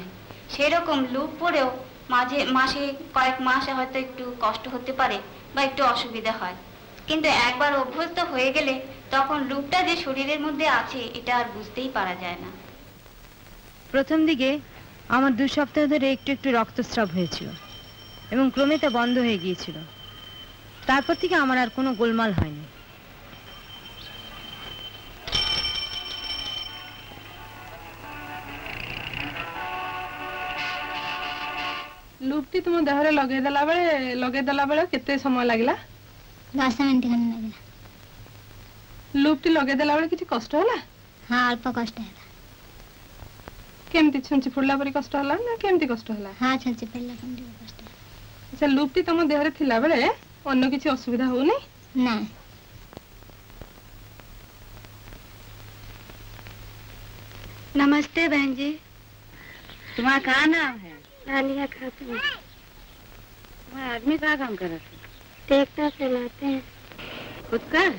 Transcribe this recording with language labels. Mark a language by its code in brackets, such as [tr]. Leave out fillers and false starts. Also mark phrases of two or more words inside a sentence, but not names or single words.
[bn] সেরকম লুপ পরেও মাঝে মাসে কয়েক মাস হয়তো একটু কষ্ট হতে পারে বা একটু অসুবিধা হয়, কিন্তু একবার অভ্যস্ত হয়ে গেলে তখন লুপটা যে শরীরের মধ্যে আছে এটা আর বুঝতেই পারা যায় না। প্রথম দিকে আমার 2 সপ্তাহ ধরে একটু একটু রক্তস্রাব হয়েছিল এবং ক্রমে তা বন্ধ হয়ে গিয়েছিল। তারপর থেকে আমার আর কোনো গোলমাল হয়নি। [or] ଲୁପ୍ଟି ତୁମ ଦେହରେ ଲଗେଇଦେଲା ବେଳେ କେତେ ସମୟ ଲାଗିଲା? 10 ମିନିଟ୍ ଖଣ୍ଡେ ଲାଗିଲା। ଲୁପ୍ଟି ଲଗେଇଦେଲା ବେଳେ କିଛି କଷ୍ଟ ହେଲା? ହଁ ଅଳ୍ପ କଷ୍ଟ ହେଲା। କେମିତି ଛୁଞ୍ଚି ଫୁଡିଲା ପରି କଷ୍ଟ ହେଲା ନା କେମିତି କଷ୍ଟ ହେଲା? ହଁ ଛୁଞ୍ଚି ଫୁଡିଲା କେମିତି କଷ୍ଟ ହେଲା। ଆଚ୍ଛା ଲୁପ୍ଟି ତମ ଦେହରେ ଥିଲା ବେଳେ ଅନ୍ୟ କିଛି ଅସୁବିଧା ହଉନି? ନା। [hi] नमस्ते बहन जी, तुम्हारा क्या नाम है? आलिया खातून। तुम्हारा आदमी क्या काम कर रहे थे? ट्रैक्टर चलाते हैं। खुद का है?